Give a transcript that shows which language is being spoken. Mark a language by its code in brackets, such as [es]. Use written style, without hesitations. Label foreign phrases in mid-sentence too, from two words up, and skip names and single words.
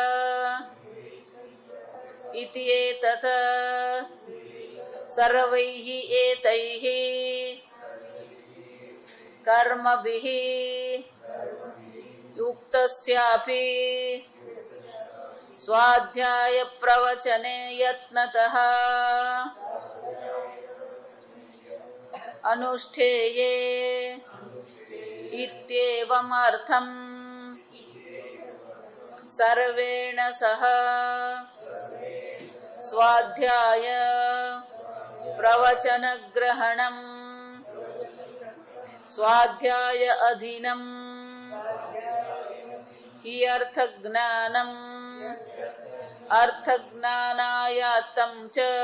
[sa] इति एतत् सर्वैः एतैः कर्मभिः युक्तस्यापि स्वाध्याय प्रवचने यत्नतः अनुष्ठेये इत्येवमर्थम् સર્વેણ સહ સ્વાધ્યાય પ્રવચન ગ્રહણમ સ્વાધ્યાય અધીનમ હિ અર્થજ્ઞાનમ અર્થજ્ઞાનાયાતમ ચ